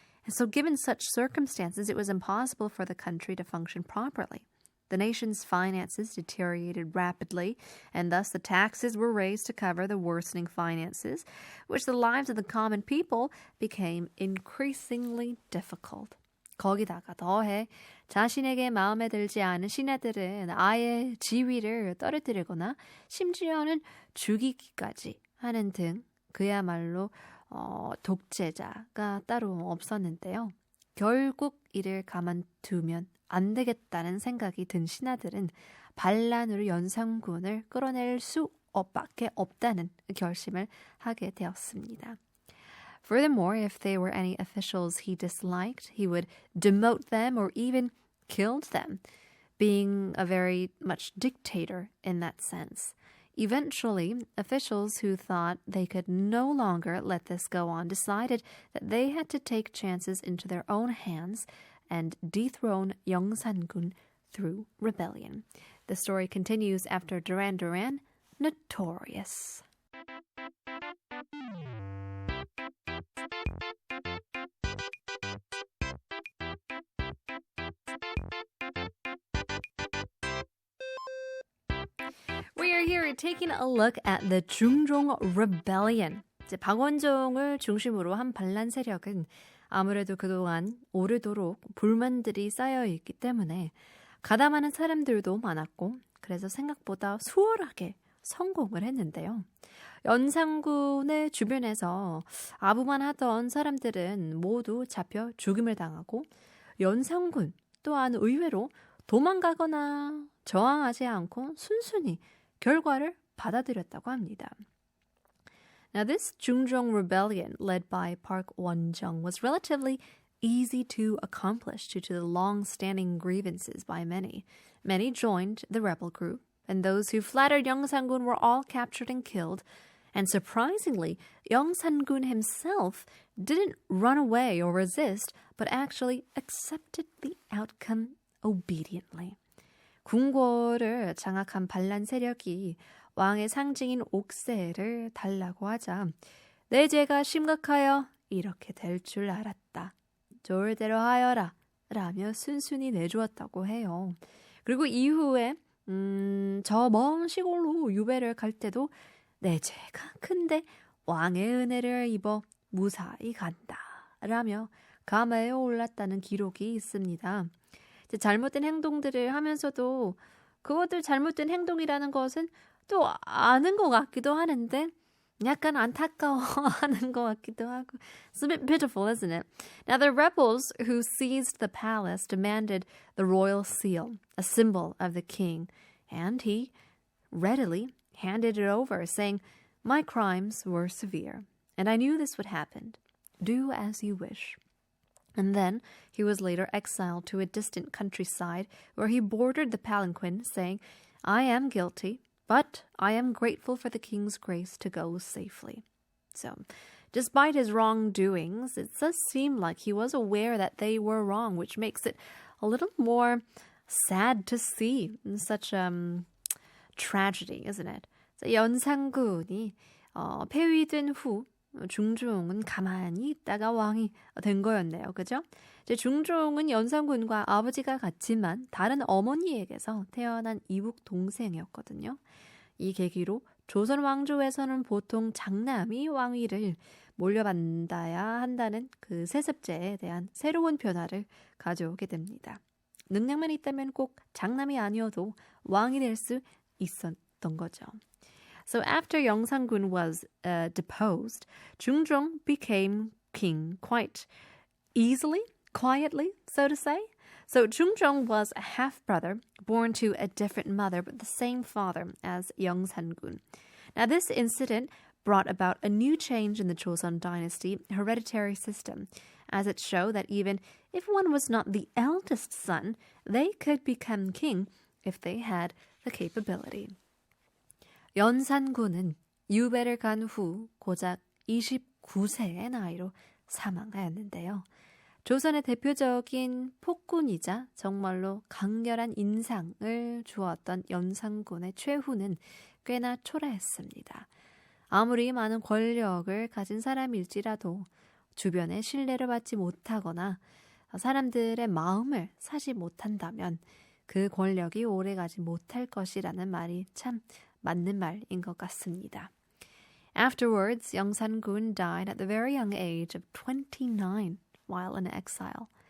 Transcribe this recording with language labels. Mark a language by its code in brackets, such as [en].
[en] And so given such circumstances, it was impossible for the country to function properly. The nation's finances deteriorated rapidly, and thus the taxes were raised to cover the worsening finances, which the lives of the common people became increasingly difficult. [ko] 거기다가 더해 자신에게 마음에 들지 않은 신하들은 아예 지위를 떨어뜨리거나 심지어는 죽이기까지 하는 등 그야말로 독재자가 따로 없었는데요. 결국 이를 가만두면 안 되겠다는 생각이 든 신하들은 반란으로 연산군을 끌어낼 수밖에 없다는 결심을 하게 되었습니다. [en] Furthermore, if there were any officials he disliked, he would demote them or even killed them, being a very much dictator in that sense. Eventually, officials who thought they could no longer let this go on decided that they had to take chances into their own hands and dethrone Yeongsan-gun through rebellion. The story continues after Duran Duran, Notorious. We are here taking a look at the 중종 Rebellion. [ko] 이제 박원종을 중심으로 한 반란 세력은 아무래도 그동안 오래도록 불만들이 쌓여있기 때문에 가담하는 사람들도 많았고 그래서 생각보다 수월하게 성공을 했는데요. 연산군의 주변에서 아부만 하던 사람들은 모두 잡혀 죽임을 당하고 연산군 또한 의외로 도망가거나 저항하지 않고 순순히 결과를 받아들였다고 합니다. [en] Now this 중종 rebellion led by Park Won-jung was relatively easy to accomplish due to the long-standing grievances by many. Many joined the rebel group, and those who flattered Yeongsangun were all captured and killed. And surprisingly, Yeongsangun himself didn't run away or resist, but actually accepted the outcome obediently. [ko] 궁궐을 장악한 반란 세력이 왕의 상징인 옥새를 달라고 하자 내 죄가 심각하여 이렇게 될 줄 알았다. 좋을 대로 하여라 라며 순순히 내주었다고 해요. 그리고 이후에 저 먼 시골로 유배를 갈 때도 내 죄가 큰데 왕의 은혜를 입어 무사히 간다 라며 감회에 올랐다는 기록이 있습니다. 잘못된 행동들을 하면서도 그것들 잘못된 행동이라는 것은 또 아는 것 같기도 하는데 약간 안타까워하는 것 같기도 하고 [en] It's a bit pitiful, isn't it? Now the rebels who seized the palace demanded the royal seal, a symbol of the king, and he readily handed it over, saying, My crimes were severe, and I knew this would happen. Do as you wish. And then he was later exiled to a distant countryside where he boarded the palanquin, saying, I am guilty, but I am grateful for the king's grace to go safely. So, despite his wrongdoings, it does seem like he was aware that they were wrong, which makes it a little more sad to see such tragedy, isn't it? [ko] 연산군이 폐위된 후 중종은 가만히 있다가 왕이 된 거였네요. 그죠? 중종은 연산군과 아버지가 같지만 다른 어머니에게서 태어난 이북 동생이었거든요. 이 계기로 조선 왕조에서는 보통 장남이 왕위를 물려받아야 한다는 그 세습제에 대한 새로운 변화를 가져오게 됩니다. 능력만 있다면 꼭 장남이 아니어도 왕이 될 수 있었던 거죠. [en] So after Yeongsangun was deposed, 중종 became king quite easily, quietly, so to say. So 중종 was a half-brother born to a different mother but the same father as Yeongsangun. Now this incident brought about a new change in the Joseon dynasty hereditary system, as it showed that even if one was not the eldest son, they could become king if they had the capability. [ko] 연산군은 유배를 간 후 고작 29세의 나이로 사망하였는데요. 조선의 대표적인 폭군이자 정말로 강렬한 인상을 주었던 연산군의 최후는 꽤나 초라했습니다. 아무리 많은 권력을 가진 사람일지라도 주변의 신뢰를 받지 못하거나 사람들의 마음을 사지 못한다면 그 권력이 오래가지 못할 것이라는 말이 참 맞는 말인 것 같습니다. [en] Afterwards, Yeongsangun died at the very young age of 29 while in exile.